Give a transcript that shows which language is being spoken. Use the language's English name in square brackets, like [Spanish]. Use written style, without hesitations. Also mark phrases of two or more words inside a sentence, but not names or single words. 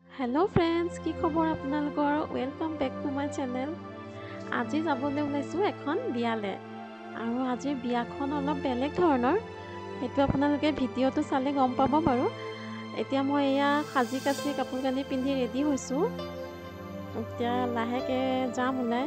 [English] hello friends [Assamese] কি খবৰ আপোনালোকৰ [English] welcome back to my channel. [Assamese] আজি যাবলৈ ওলাইছো এখন বিয়ালে আৰু আজি বিয়াখন অলপ বেলেগ ধৰণৰ হেতু আপোনালোকে ভিডিওটো চালে গম পাব বাৰু। এতিয়া মই এয়া সাজি কাচি কাপোৰ কানি পিন্ধি ৰেডি হৈছো। এতিয়া লাহেকে যাম ওলাই।